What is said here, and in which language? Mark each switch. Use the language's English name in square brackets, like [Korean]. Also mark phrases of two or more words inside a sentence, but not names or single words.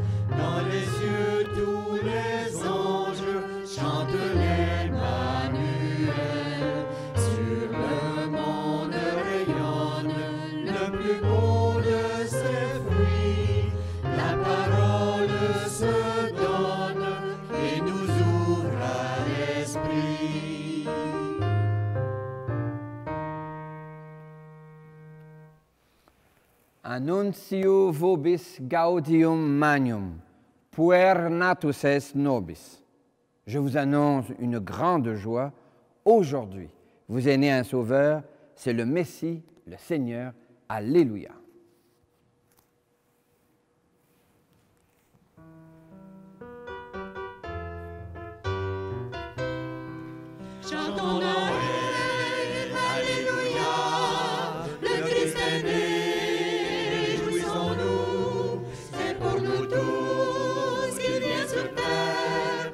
[French] Dans les cieux tous les anges chantent l'Emmanuel. Sur le monde rayonne le plus beau de ses fruits. La parole se donne et nous ouvre à l'esprit. [Latin] Annuncio vobis gaudium magnum, puer natus est nobis. [French] Je vous annonce une grande joie. Aujourd'hui, vous est né un Sauveur, c'est le Messie, le Seigneur. Alléluia. Chantons Noël, Alléluia, le Christ est né, réjouissons-nous, c'est pour nous tous qu'il vient sur terre.